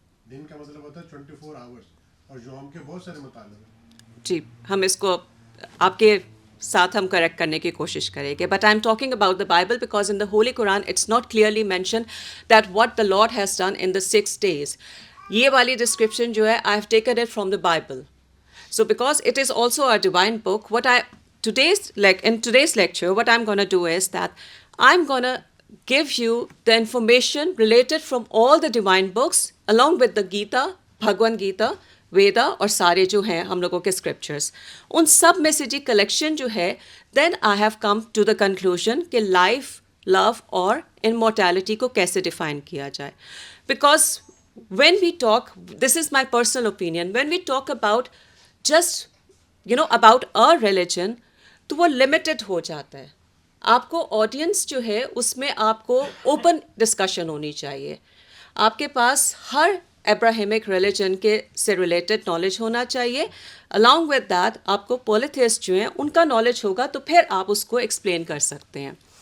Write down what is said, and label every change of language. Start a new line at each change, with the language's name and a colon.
Urdu: دن کا مطلب ہوتا ہے 24 hours، اور یوم کے بہت سارے مطالب ہیں. جی ہم اس کو آپ کے ساتھ ہم کریکٹ کرنے کی کوشش کریں گے.
English: But I am talking about the Bible because in the Holy Quran it's not clearly mention that what the Lord has done in the 6 days.
Urdu: یہ والی ڈسکرپشن جو ہے
English: I have taken it from the Bible. So because it is also a divine book, in today's lecture, what I'm going to do is that I'm going to give you the information related from all the divine books along with the Gita, Bhagavad Gita, Veda
Urdu: اور سارے جو ہیں ہم لوگوں کے
English: scriptures.
Urdu: ان سب میں سے جی collection جو ہے
English: then I have come to the conclusion
Urdu: کہ life, love اور immortality کو کیسے define کیا جائے.
English: Because when we talk, this is my personal opinion, when we talk about just about a religion
Urdu: تو وہ لمیٹڈ ہو جاتا ہے. آپ کو آڈینس جو ہے اس میں آپ کو اوپن ڈسکشن ہونی چاہیے. آپ کے پاس ہر ابراہیمک ریلیجن کے سے ریلیٹڈ نالج ہونا چاہیے.
English: along with that
Urdu: آپ کو پولیتھیسٹ جو ہیں ان کا نالج ہوگا تو پھر آپ اس کو ایکسپلین کر سکتے ہیں.